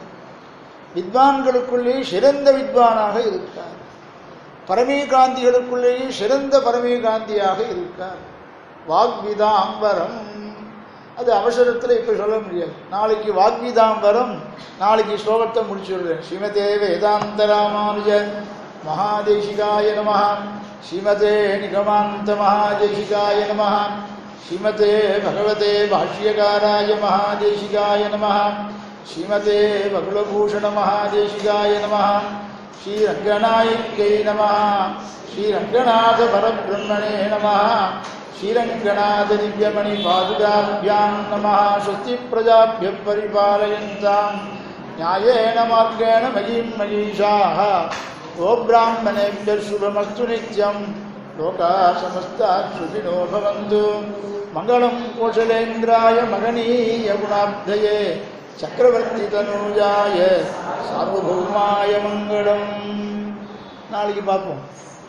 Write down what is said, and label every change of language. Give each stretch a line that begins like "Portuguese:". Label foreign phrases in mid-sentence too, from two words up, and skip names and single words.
Tamil: வித்வான்களுக்குள்ளேயே சிறந்த வித்வானாக இருக்கார், பரமீகாந்திகளுக்குள்ளேயே சிறந்த பரமீகாந்தியாக இருக்கார். வாக்விதாம்பரம் அது அவசரத்தில் இப்போ சொல்ல முடியாது. நாளைக்கு வாக்விதாம்பரம், நாளைக்கு ஸ்லோகத்தை முடிச்சுடுறேன்.
Sanskrit: श्रीमते वेदान्त रामानुज महादेशिकाय नमः. श्रीमते निगमान्त महादेशिकाय नमः. श्रीमते भगवते भाष्यकाराय महादेशिकाय नमः. श्रीमते बकुलभूषण महादेशिकाय नमः. श्रीरङ्गनायक्यै नमः। श्रीरङ्गनाथ परब्रह्मणे नमः. श्रीरङ्गनाथ दिव्यमणि पादुकाभ्यां नमः. स्वस्ति प्रजाभ्यः परिपालयन्ताम् न्यायेन मार्गेण मयीं मनीषाः. ओ ब्राह्मणेभ्यः शुभमस्तु नित्यं. लोकाः समस्ताः सुखिनो भवन्तु. मङ्गलं कौशलेन्द्राय महनीय गुणाब्धये चक्रवर्ती तनूजाय सार्वभौमाय मङ्गलम्.
Tamil: நாளைக்கு பார்ப்போம்.